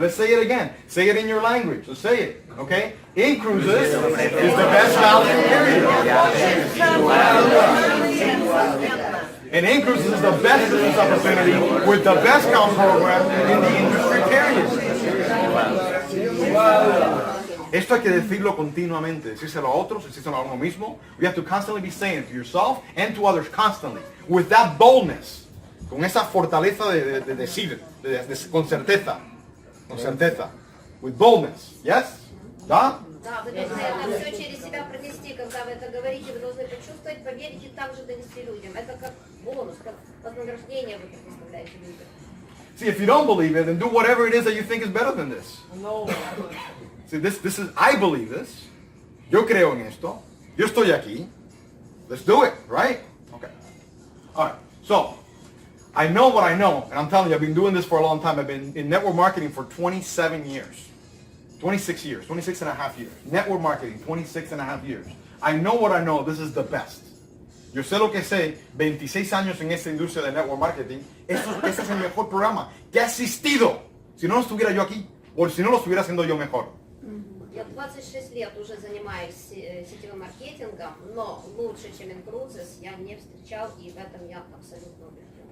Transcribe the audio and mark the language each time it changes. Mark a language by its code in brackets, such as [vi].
[en] Let's say it again. Say it in your language. Let's say it. Okay? InCruises is the best value period. And InCruises is the best business opportunity with the best count program in the industry period. [es] Esto hay que decirlo continuamente, decírselo a otros, decírselo a uno mismo. [en] We have to constantly be saying it to yourself and to others constantly. With that boldness, [es] con esa fortaleza de decir, con certeza. Con certeza. [en] With boldness. Yes? [ru] Да? Да, вы должны это все через себя пронести, когда вы это говорите, вы должны почувствовать, поверить и также донести людям. Это как бонус, как вознаграждение вы предоставляете людям. [en] See, if you don't believe it, then do whatever it is that you think is better than this. See, this is, I believe this. [es] Yo creo en esto. Yo estoy aquí. [en] Let's do it, right? Okay. All right. So, I know what I know, and I'm telling you, I've been doing this for a long time. I've been in network marketing for 27 years. 26 years, 26 and a half years. Network marketing, 26 and a half years. I know what I know. This is the best. [es] Yo sé lo que sé, 26 años en esta industria de network marketing. Este es el mejor programa que ha existido. Si no estuviera yo aquí, o si no lo estuviera haciendo yo mejor. [ru] Я 26 лет уже занимаюсь сетевым маркетингом, но лучше, чем InCruises, я не встречал, и в этом я абсолютно убежден.